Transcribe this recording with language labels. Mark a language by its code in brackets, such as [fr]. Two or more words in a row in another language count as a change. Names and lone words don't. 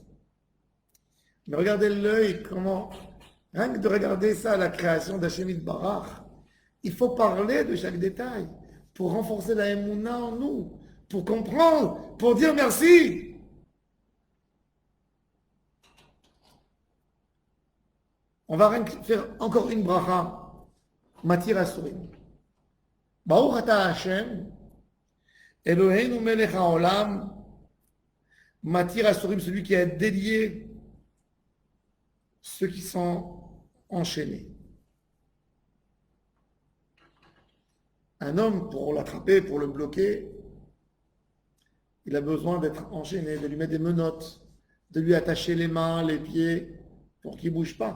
[fr] Mais regardez l'œil, comment, rien que de regarder ça, la création d'Hachem Barach, il faut parler de chaque détail pour renforcer la émouna en nous, pour comprendre, pour dire merci. On va faire encore une bracha. [he] מתיר אסורים. ברוך אתה השם, אלוהינו מלך העולם, מתיר אסורים, [fr] celui qui a délié ceux qui sont enchaînés. Un homme, pour l'attraper, pour le bloquer, il a besoin d'être enchaîné, de lui mettre des menottes, de lui attacher les mains, les pieds, pour qu'il ne bouge pas.